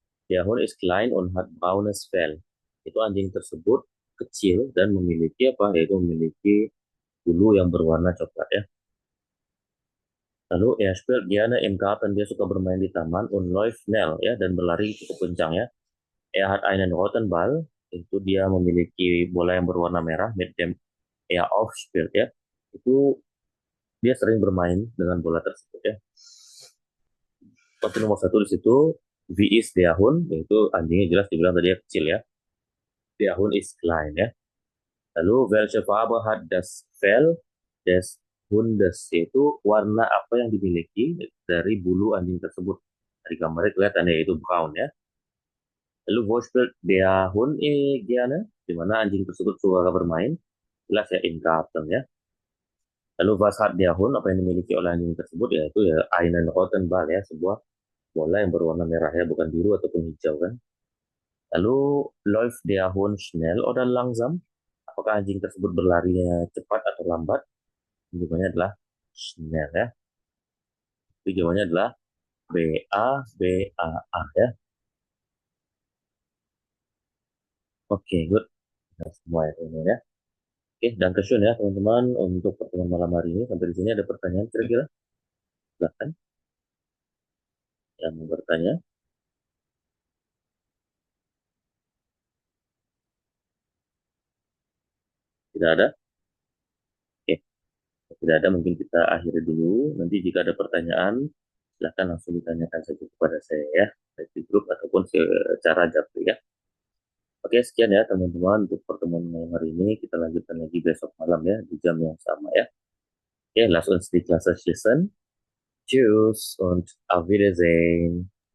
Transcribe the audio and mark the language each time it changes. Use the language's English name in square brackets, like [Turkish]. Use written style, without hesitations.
[German] Der Hund ist klein und hat braunes Fell. [Indonesian] Itu anjing tersebut kecil dan memiliki apa? Yaitu memiliki bulu yang berwarna coklat ya. Lalu [German] er spielt gerne im Garten, [Indonesian] dia suka bermain di taman, [German] und läuft schnell [Indonesian] ya, dan berlari cukup kencang ya. [German] Er hat einen roten Ball, [Indonesian] itu dia memiliki bola yang berwarna merah, [German] mit dem er oft spielt ya. [Indonesian] Itu dia sering bermain dengan bola tersebut ya. Seperti nomor 1 di situ, [German] wie ist der Hund, [Indonesian] yaitu anjingnya jelas dibilang tadi ya, kecil ya. [German] Der Hund ist klein ya. Lalu welche Farbe hat das Fell des [Indonesian] Hundes, yaitu warna apa yang dimiliki dari bulu anjing tersebut. Dari gambarnya kelihatan ya, yaitu brown ya. Lalu [German] wo spielt der Hund gerne, [Indonesian] di mana anjing tersebut suka bermain. Jelas ya, [German] in Garten [Indonesian] ya. Lalu [German] was hat der Hund, [Indonesian] apa yang dimiliki oleh anjing tersebut, yaitu ya [German] einen roten Ball [Indonesian] ya, sebuah bola yang berwarna merah ya, bukan biru ataupun hijau kan. [German] Lalu läuft der Hund schnell oder langsam? [Indonesian] Apakah anjing tersebut berlarinya cepat atau lambat? Jawabannya adalah schnell ya. Jadi jawabannya adalah B A B A A ya. Oke, good. Nah, semua ya teman-teman ya. Oke, dan question ya teman-teman untuk pertemuan malam hari ini. Sampai di sini ada pertanyaan kira-kira? Silahkan yang mau bertanya. Tidak ada? Oke, kalau tidak ada mungkin kita akhiri dulu. Nanti jika ada pertanyaan, silahkan langsung ditanyakan saja kepada saya ya, baik di grup ataupun secara japri ya. Oke, sekian ya teman-teman untuk pertemuan malam hari ini. Kita lanjutkan lagi besok malam ya, di jam yang sama ya. [German] Oke, lass uns die Klasse schließen. Tschüss und auf Wiedersehen.